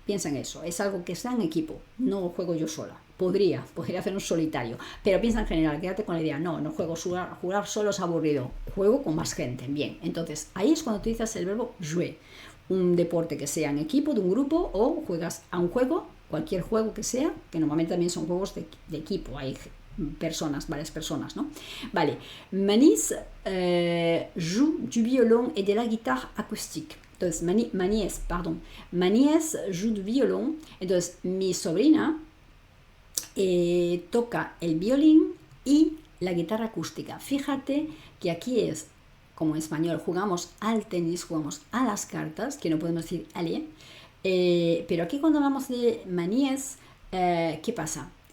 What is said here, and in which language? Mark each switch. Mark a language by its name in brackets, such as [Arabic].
[Spanish] Piensa en eso, es algo que está en equipo, no juego yo sola. Podría hacer un solitario, pero piensa en general, quédate con la idea, no juego, jugar solo es aburrido, juego con más gente. Bien, entonces ahí es cuando utilizas el verbo jouer, un deporte que sea en equipo, de un grupo, o juegas a un juego, cualquier juego que sea, que normalmente también son juegos de equipo, hay varias personas, ¿no? [French] Vale, Manis joue du violon et de la guitare acoustique. Entonces, Maníes joue du violon. [Spanish] Entonces, mi sobrina toca el violín y la guitarra acústica. Fíjate que aquí es, como en español, jugamos al tenis, jugamos a las cartas, que no podemos decir allez, pero aquí cuando hablamos de Maníes, ¿qué pasa?